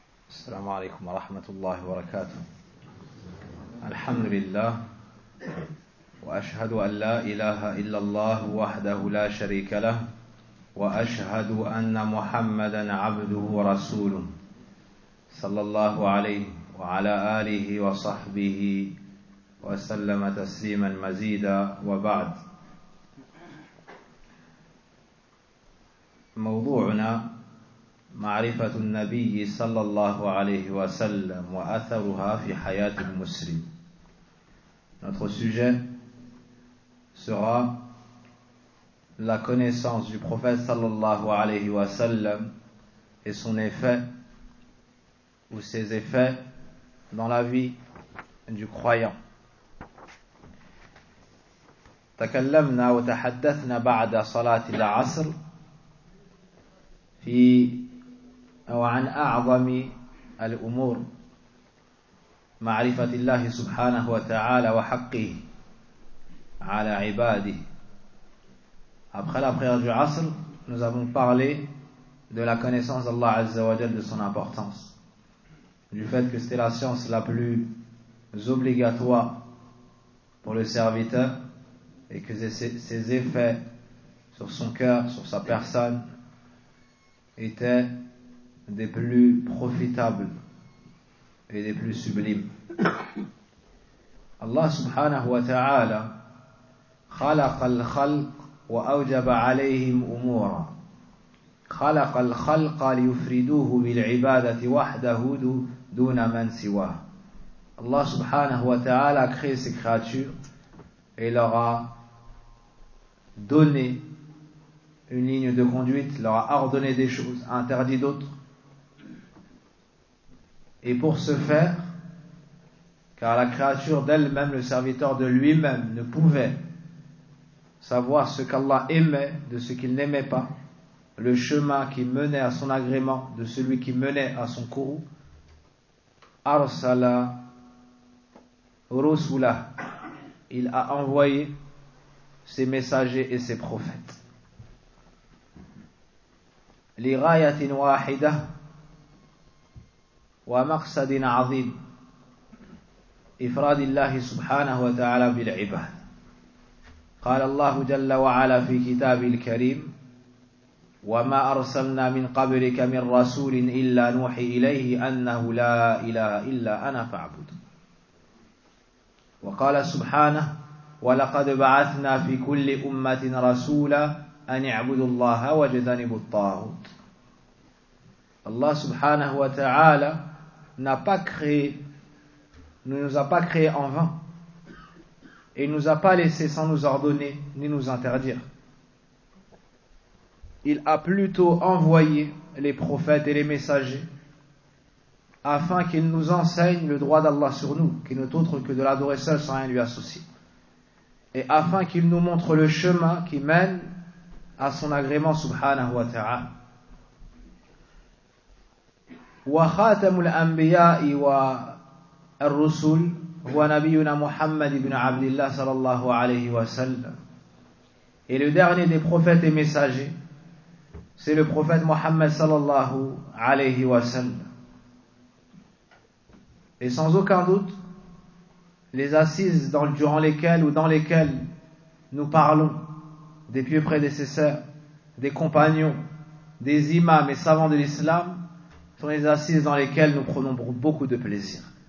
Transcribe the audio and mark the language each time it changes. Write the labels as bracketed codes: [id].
[ar] السلام عليكم ورحمة الله وبركاته. الحمد لله، وأشهد أن لا إله إلا الله وحده لا شريك له، وأشهد أن محمدا عبده ورسوله صلى الله عليه وعلى آله وصحبه وسلم تسليما مزيدا. وبعد، موضوعنا معرفة النبي صلى الله عليه وسلم وأثرها في حياة المسلم. [fr] Notre sujet sera la connaissance du prophète [ar] صلى الله عليه وسلم [fr] et son effet ou ses effets dans la vie du croyant. [ar] تكلمنا وتحدثنا بعد صلاة العصر في وعن أعظم الأمور معرفة الله سبحانه وتعالى وحقه على عباده. [fr] Après la prière du Asr, nous avons parlé de la connaissance d'Allah Azza wa Jal, de son importance, du fait que c'était la science la plus obligatoire pour le serviteur et que ses effets sur son cœur, sur sa personne, étaient des plus profitables et des plus sublimes. [ar] Allah subhanahu wa ta'ala خلق الخلق وأوجب عليهم أمورا خلق الخلق ليفردوه بالعبادة وحده دون من سواه. [fr] Allah subhanahu wa ta'ala a créé ses créatures et leur a donné une ligne de conduite, leur a ordonné des choses, interdit d'autres. Et pour ce faire, car la créature d'elle-même, le serviteur de lui-même, ne pouvait savoir ce qu'Allah aimait de ce qu'il n'aimait pas, le chemin qui menait à son agrément de celui qui menait à son courroux, [ar] arsala rusula, [fr] il a envoyé ses messagers et ses prophètes. [ar] Li ghayatin wahida ومقصد عظيم إفراد الله سبحانه وتعالى بالعباد. قال الله جل وعلا في كتاب الكريم وما أرسلنا من قبلك من رسول إلا نوحي إليه أنه لا إله إلا أنا فاعبد. وقال سبحانه ولقد بعثنا في كل أمة رسولا أن اعبدوا الله واجتنبوا الطاغوت. الله سبحانه وتعالى [fr] n'a pas créé, ne nous a pas créé en vain et nous a pas laissé sans nous ordonner ni nous interdire. Il a plutôt envoyé les prophètes et les messagers afin qu'ils nous enseignent le droit d'Allah sur nous, qui n'est autre que de l'adorer seul sans rien lui associer, et afin qu'ils nous montrent le chemin qui mène à son agrément subhanahu wa ta'ala. [ar] وخاتم الأنبياء والرسل هو نبينا محمد بن عبد الله صلى الله عليه وسلم. [fr] Et le dernier des prophètes et messagers, c'est le prophète Mohammed [ar] صلى الله عليه وسلم. [fr] Et sans aucun doute, les assises durant lesquelles ou dans lesquelles nous parlons des pieux prédécesseurs, des compagnons, des imams et savants de l'islam sont les assises dans lesquelles nous prenons beaucoup de plaisir.